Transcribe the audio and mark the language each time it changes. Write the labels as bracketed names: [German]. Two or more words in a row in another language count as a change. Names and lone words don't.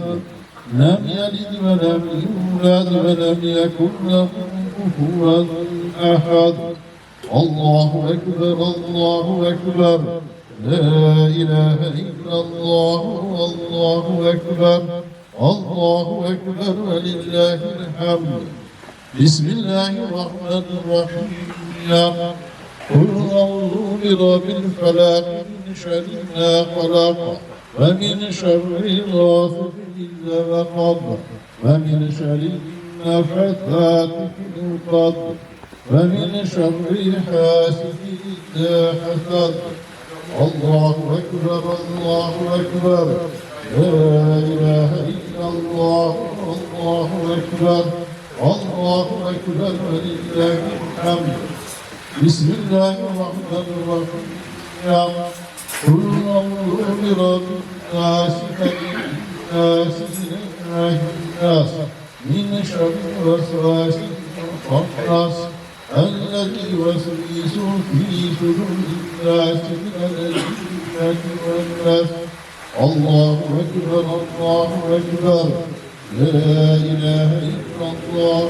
[Arabic] لم يلد ولم يولد ولم يكن له كفوا أحد. الله أكبر الله أكبر. لا إله إلا الله. الله أكبر. الله أكبر ولله الحمد. Bismillahirrahmanirrahim. يا قل أعوذ برب الفلق من شر ما خلق ومن شر غاسق إذا وقب ومن شر النفاثات في العقد ومن شر حاسد إذا حسد. الله أكبر الله أكبر. لا إله إلا الله. الله أكبر. الله أكبر ولله الحمد. Bismillahirrahmanirrahim. يا قل أعوذ برب الناس ملك الناس إله الناس من شر الوسواس الخناس الذي يوسوس في صدور الناس من الجنة والناس. الله أكبر الله أكبر. لا إله إلا الله.